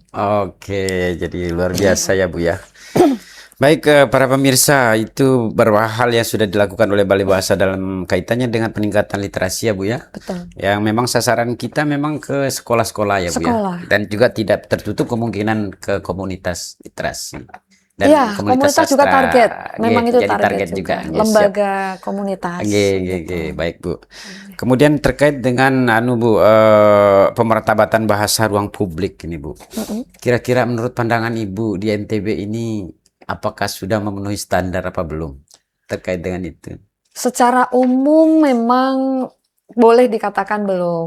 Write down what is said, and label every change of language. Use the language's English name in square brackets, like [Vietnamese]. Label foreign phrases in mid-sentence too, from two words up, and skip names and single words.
[Indonesian] Oke, jadi luar biasa ya Bu ya. Baik, para pemirsa, itu beberapa hal yang sudah dilakukan oleh Balai Bahasa dalam kaitannya dengan peningkatan literasi ya Bu ya. Betul. Yang memang sasaran kita memang ke sekolah-sekolah ya Bu ya. Sekolah. Dan juga tidak tertutup kemungkinan ke komunitas literasi. Dan Iya, komunitas komunitas juga sastra. target. Memang Nggih, itu jadi target juga. juga. Nggih, siap. Lembaga komunitas [Javanese] Nggih, nggih, [Indonesian] gitu. nggih. Baik Bu. Kemudian terkait dengan Bu, pemartabatan bahasa ruang publik ini Bu. Kira-kira menurut pandangan Ibu di NTB ini apakah sudah memenuhi standar apa belum terkait dengan itu? Secara umum memang boleh dikatakan belum.